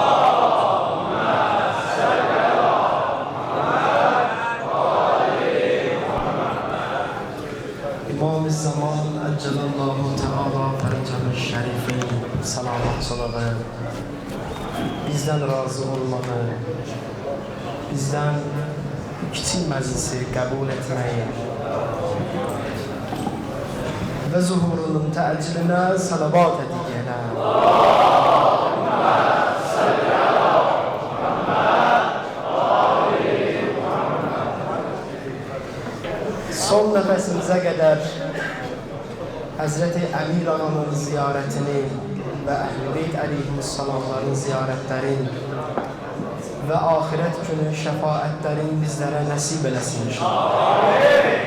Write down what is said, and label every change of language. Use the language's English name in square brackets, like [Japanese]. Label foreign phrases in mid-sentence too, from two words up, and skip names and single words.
[Azerbaijani] İmam-ı Zaman [Arabic] عجل الله تعالى فرجه [Azerbaijani] Şerifin salavat salavat bizden razı olmağı, bizden kiçik məclisi qəbul etməyi və zuhurunun təcilinə salavat edigənə. Son nəfəsimizə qədər Həzrəti Əmir Ananın ziyarətini və Əhl-i Beyt əleyhissalamların ziyarətlərin və axirət günü şəfaətlərin bizlərə nəsib eləsin inşallah.